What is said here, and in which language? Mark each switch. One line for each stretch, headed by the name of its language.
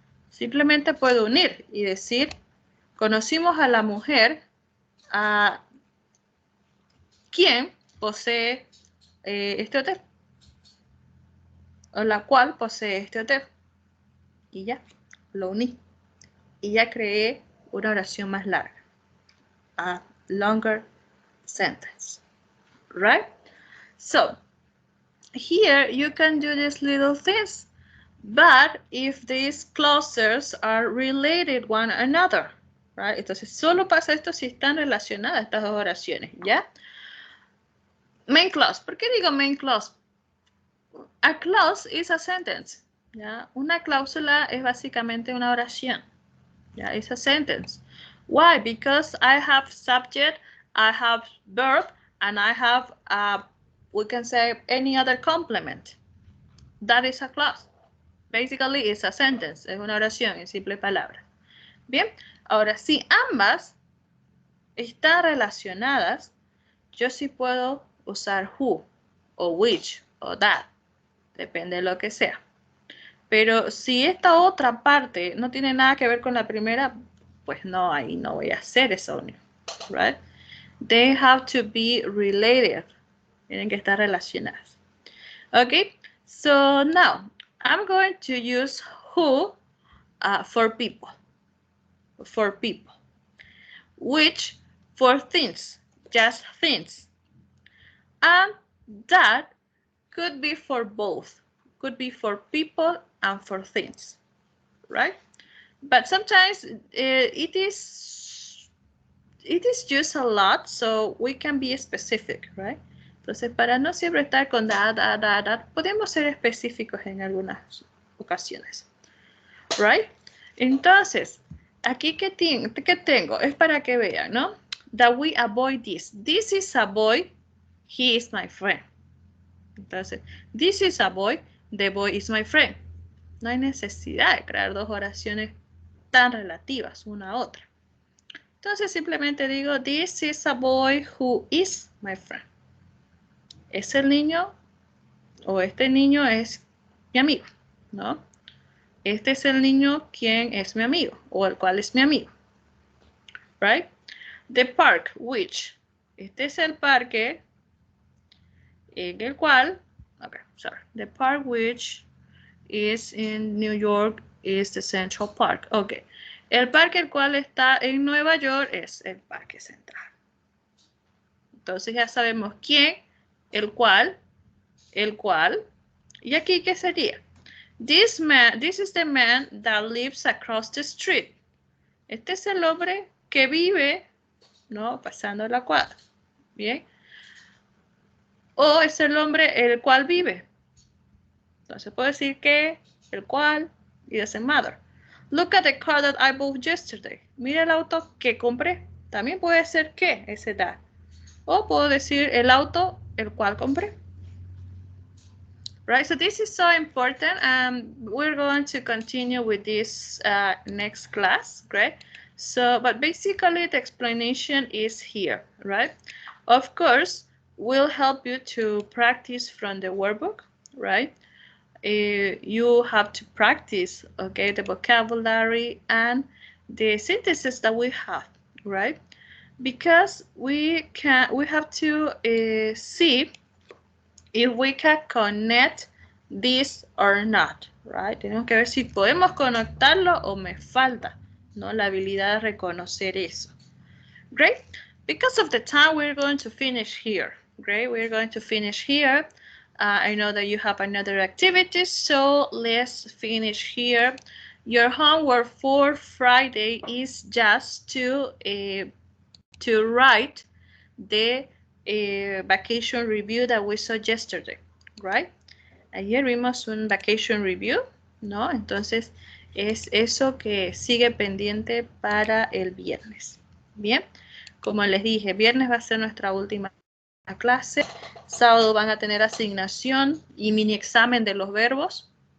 Spanish: Simplemente puedo unir y decir conocimos a la mujer a quien posee este hotel o la cual posee este hotel y ya, lo uní y ya creé una oración más larga,
English: a longer sentence, right? So here you can do these little things, but if these clauses are related one another, right?
Spanish: Entonces solo pasa esto si están relacionadas estas dos oraciones, ¿ya? Main clause. ¿Por qué digo
English: main clause? A clause is a sentence, ¿ya?
Spanish: Una cláusula es básicamente una oración, ¿ya?
English: It's a sentence. Why? Because I have subject, I have verb, and I have, we can say, any other complement. That is a clause. Basically, it's a sentence.
Spanish: Es una oración en simple palabra. Bien, ahora si ambas están relacionadas, yo sí puedo usar who, o which, o that. Depende de lo que sea. Pero si esta otra parte no tiene nada que ver con la primera, pues no, ahí no voy a hacer esa unión, right?
English: They have to be related.
Spanish: Tienen que estar relacionadas.
English: Okay, so now I'm going to use who for people. For people. Which for things. Just things. And that could be for both. Could be for people and for things. Right? But sometimes it is used a lot, so we can be specific, right?
Spanish: Entonces, para no siempre estar con that, podemos ser específicos en algunas ocasiones, right? Entonces, aquí que tengo es para que vean, ¿no?
English: That we avoid this. This is a boy, he is my friend. Entonces, this is a boy, the boy is my friend.
Spanish: No hay necesidad de crear dos oraciones tan relativas una a otra. Entonces simplemente digo,
English: this is a boy who is my friend.
Spanish: Es el niño o este niño es mi amigo, ¿no? Este es el niño quien es mi amigo o el cual es mi amigo. Right?
English: The park, which.
Spanish: Este es el parque en el cual,
English: okay, sorry. The park which is in New York is the Central Park. Okay.
Spanish: El parque el cual está en Nueva York es el Parque Central. Entonces ya sabemos quién, el cual. ¿Y aquí qué sería?
English: This is the man that lives across the street.
Spanish: Este es el hombre que vive, ¿no? Pasando la cuadra. Bien. O es el hombre el cual vive. Entonces puedo decir que, el cual, y
English: doesn't matter. Look at the car that I bought yesterday.
Spanish: Mira el auto que compré. También puede ser que, ese that. O puedo decir el auto el cual compré.
English: Right, so this is so important. We're going to continue with this next class, right? So, but basically the explanation is here, right? Of course, we'll help you to practice from the workbook, right? You have to practice, okay, the vocabulary and the sentences that we have, right? Because we have to see if we can connect this or not, right?
Spanish: Tenemos que ver si podemos conectarlo o me falta, ¿no? La habilidad de reconocer eso.
English: Great. Because of the time, we're going to finish here. Great. We're going to finish here. I know that you have another activity, so let's finish here. Your homework for Friday is just to write the vacation review that we saw yesterday, right?
Spanish: Ayer vimos un vacation review, ¿no? Entonces, es eso que sigue pendiente para el viernes. Bien, como les dije, viernes va a ser nuestra última clase. Sábado van a tener asignación y mini examen de los verbos.